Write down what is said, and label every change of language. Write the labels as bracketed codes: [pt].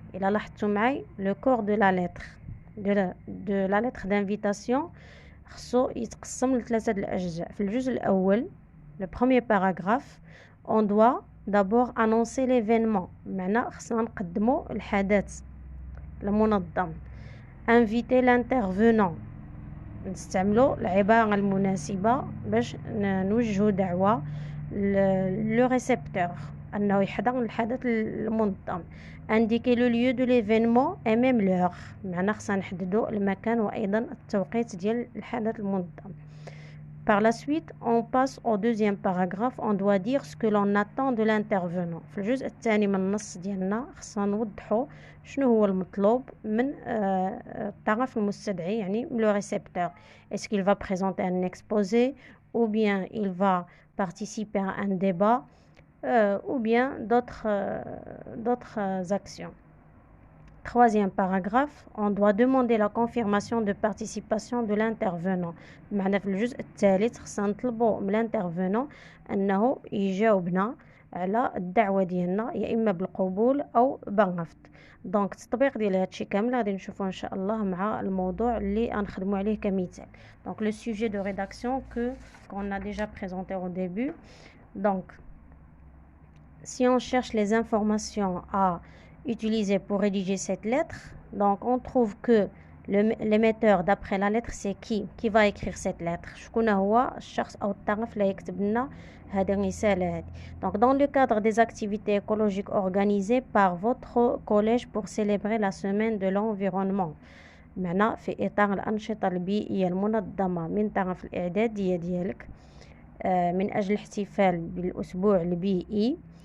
[fr] Et là, le corps de la lettre d'invitation [ar] خصو يتقسم لثلاثة الأجزاء. في الجزء الأول [fr] le premier paragraphe on doit d'abord annoncer l'événement [ar] بمعنى خصنا نقدمو الحدث المنظم. [fr] inviter l'intervenant [ar] نستعملو العبارة المناسبة باش نوجهو دعوة le récepteur أنه يحضر الحدث المنظم. [fr] indiquer le lieu de l'événement et même l'heure [ar] معنى خصنا نحددو المكان وأيضا التوقيت ديال الحدث المنظم. [fr] Par la suite, on passe au deuxième paragraphe. On doit dire ce que l'on attend de l'intervenant. [ar] في الجزء الثاني من النص ديالنا خصنا نوضحو شنو هو المطلوب من الطرف المستدعي يعني le récepteur. [fr] Est-ce qu'il va présenter un exposé ou bien il va participer à un débat ou bien d'autres actions. Troisième paragraphe, on doit demander la confirmation de participation de l'intervenant. [ar] معنى في الجزء الثالث خصنا نطلبوا من الانترفونون انه يجاوبنا على الدعوه ديالنا يا اما بالقبول او بالرفض. دونك التطبيق ديال هادشي كامل غادي نشوفوه ان شاء الله مع الموضوع اللي غنخدموا عليه كمثال. [fr] Donc le sujet de rédaction qu'on a déjà présenté au début. Donc si on cherche les informations à utiliser pour rédiger cette lettre, donc on trouve que l'émetteur d'après la lettre c'est qui va écrire cette lettre. [ar] شكون هو الشخص او الطرف اللي يكتب لنا هذه الرساله هذه. [fr] Donc dans le cadre des activités écologiques organisées par votre collège pour célébrer la semaine de l'environnement, [ar] معنى في اطار الانشطه البيئيه المنظمه من طرف الاعداديه ديالك من اجل الاحتفال بالاسبوع البيئي.